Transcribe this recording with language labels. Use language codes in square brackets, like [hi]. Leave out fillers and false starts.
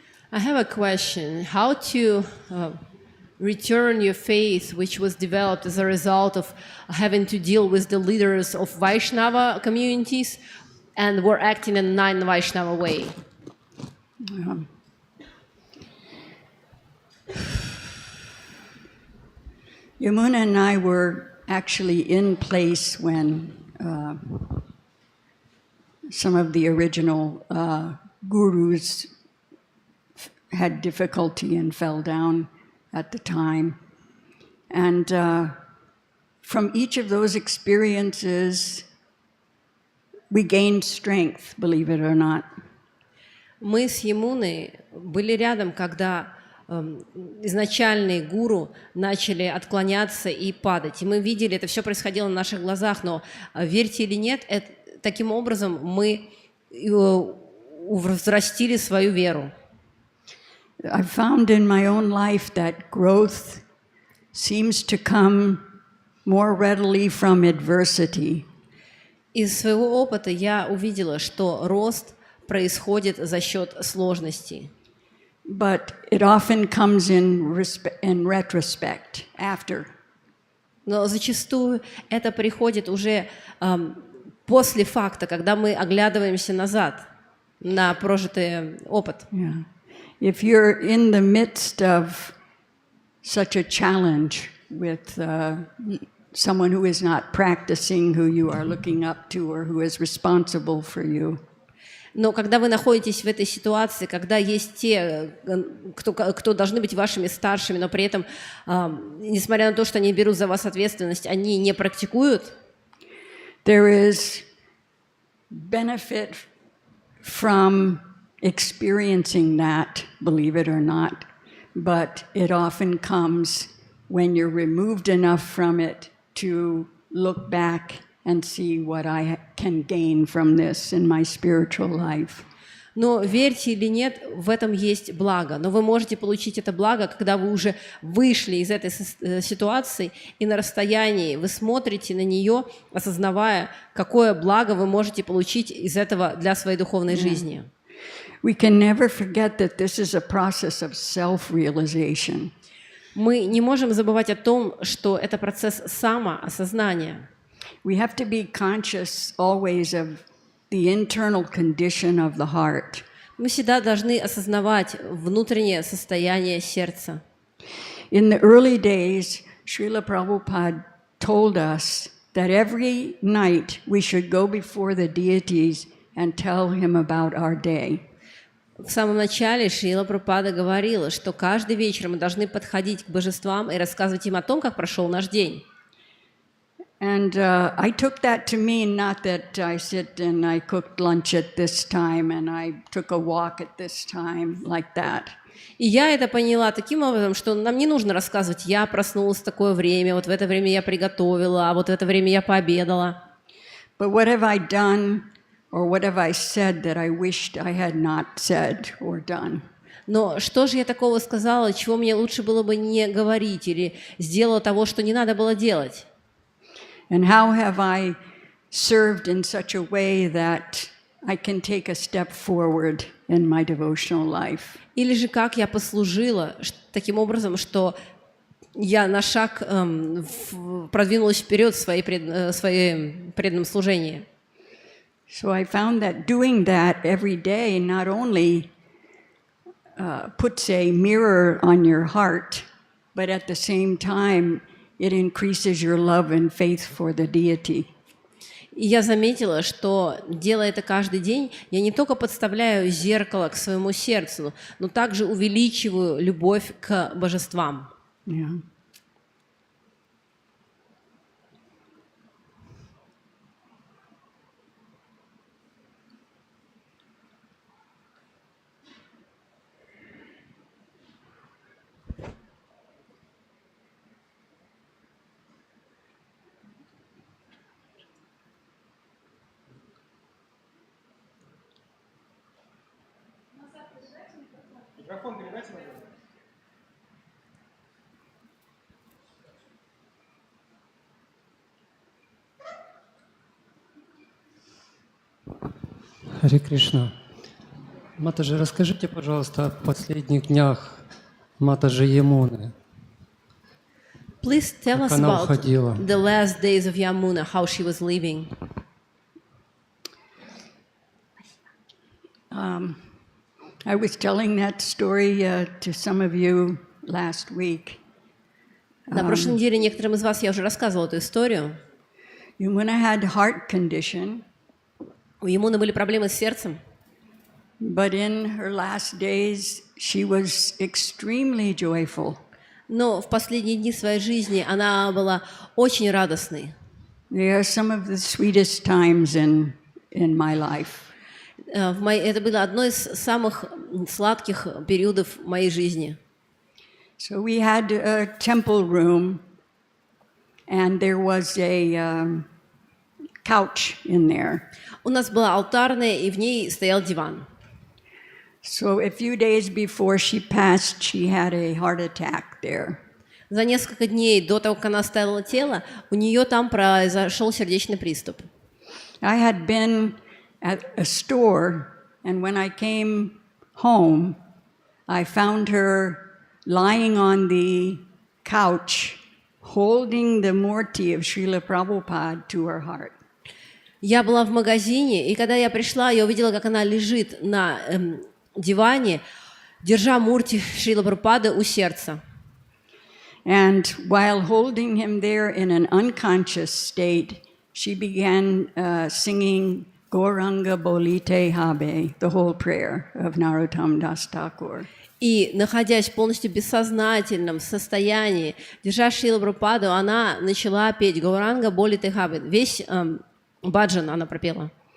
[en] I have a question. How to return your faith, which was developed as a result of having to deal with the leaders of Vaishnava communities and were acting in a non-Vaishnava way? Yamuna and I were actually in place when some of the original gurus had difficulty and fell down at the time. And from each of those experiences, we gained strength, believe it or not. [ru] Мы с Ямуной были рядом, когда изначальные гуру начали отклоняться и падать. И мы видели, это все происходило на наших глазах, но верьте или нет, таким образом мы взрастили свою веру. [en] I've found in my own life that growth seems to come more readily from adversity. [ru] Из своего опыта я увидела, что рост происходит за счет сложностей. [en] But it often comes in retrospect, after. [ru] Но зачастую это приходит уже после факта, когда мы оглядываемся назад на прожитый опыт. [en] Yeah. If you're in the midst of such a challenge with someone who is not practicing, who you are looking up to, or who is responsible for you. [ru] Но когда вы находитесь в этой ситуации, когда есть те, кто должны быть вашими старшими, но при этом, несмотря на то, что они берут за вас ответственность, они не практикуют, [en] there is benefit from experiencing that, believe it or not, but it often comes when you're removed enough from it to look back and see what I can gain from this in my spiritual life. [ru] Но верьте или нет, в этом есть благо. Но вы можете получить это благо, когда вы уже вышли из этой ситуации, и на расстоянии вы смотрите на нее, осознавая, какое благо вы можете получить из этого для своей духовной жизни. [en] We can never forget that this is a process of self-realization. [ru] Мы не можем забывать о том, что это процесс самоосознания. [en] We have to be conscious always of the internal condition of the heart. [ru] Мы всегда должны осознавать внутреннее состояние сердца. [en] In the early days, Srila Prabhupada told us that every night we should go before the deities and tell him about our day. [ru] В самом начале Шрила Прабхупада говорила, что каждый вечер мы должны подходить к божествам и рассказывать им о том, как прошел наш день. [en] And I took that to mean not that I sit and I cooked lunch at this time and I took a walk at this time, like that. [ru] И я это поняла таким образом, что нам не нужно рассказывать, я проснулась в такое время, вот в это время я приготовила, а вот в это время я пообедала. [en] But what have I done or what have I said that I wished I had not said or done? [ru] Но что же я такого сказала, чего мне лучше было бы не говорить или сделала того, что не надо было делать? [en] And how have I served in such a way that I can take a step forward in my devotional life? [ru] Или же как я послужила таким образом, что я на шаг продвинулась вперед в своем преданном служении. [en] So I found that doing that every day not only puts a mirror on your heart, but at the same time it increases your love and faith for the deity. [ru] И я заметила, что, делая это каждый день, я не только подставляю зеркало к своему сердцу, но также увеличиваю любовь к божествам. [en] Yeah. [ru] Харе Кришна. Матаджи, расскажите, пожалуйста, о последних днях Матаджи Ямуны. [en] Please tell [ru] Как [en] us [ru] она [en] about [ru] уходила. [en] the last days of Yamuna, how she was leaving. I was telling that story to some of you last week. [ru] На прошлой неделе некоторым из вас я уже рассказывала эту историю. [en] Yamuna had heart condition, [ru] У Ямуны были проблемы с сердцем, [en] but in her last days she was extremely joyful. [ru] но в последние дни своей жизни она была очень радостной. [en] They are some of the sweetest times in my life. [ru] Это было одно из самых сладких периодов моей жизни. [en] So we had a temple room, and there was a couch in there. [ru] У нас была алтарная, и в ней стоял диван. [en] So a few days before she passed, she had a heart attack there. [ru] За несколько дней до того, как она оставила тело, у нее там произошел сердечный приступ. [en] I had been at a store, and when I came home, I found her lying on the couch, holding the murti of Srila Prabhupada to her heart. [ru] Я была в магазине, и когда я пришла, я увидела, как она лежит на диване, держа мурти Шрила Прабхупады у сердца. [en] And while holding him there in an unconscious state, she began singing Gauranga Bolite Habe, the whole prayer of Narottam Das Thakur. [ru] И, находясь в полностью бессознательном состоянии, держа Шрила Прабхупаду, она начала петь Гауранга Болите Хабе. Весь баджан она пропела.